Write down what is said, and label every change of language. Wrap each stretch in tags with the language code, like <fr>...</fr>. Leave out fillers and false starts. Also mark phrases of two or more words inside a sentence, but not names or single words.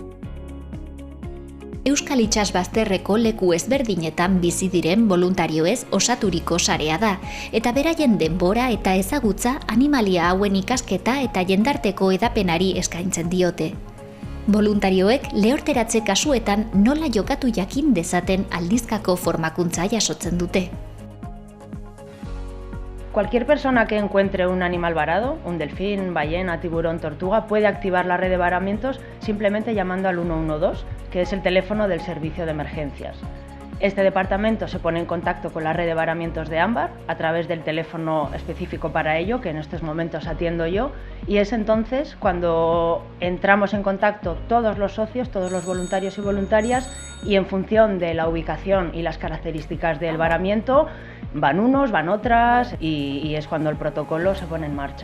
<eu>Euskal itsasbazterreko leku ezberdinetan bizi diren boluntarioez osaturiko sarea da, eta beraien denbora eta ezagutza animalia hauen ikasketa eta jendarteko edapenari eskaintzen diote. Boluntarioek lehorteratze kasuetan nola jokatu jakin dezaten aldizkako formakuntza jasotzen dute.</eu> <es>Cualquier persona que encuentre un animal varado, un delfín, ballena, tiburón, tortuga, puede activar la red de varamientos simplemente llamando al 112, que es el teléfono del servicio de emergencias. Este departamento se pone en contacto con la red de varamientos de Ambar a través del teléfono específico para ello, que en estos momentos atiendo yo, y es entonces cuando entramos en contacto todos los socios, todos los voluntarios y voluntarias, y en función de la ubicación y las características del varamiento, van unos, van otras, y es cuando el protocolo se pone en marcha.</es>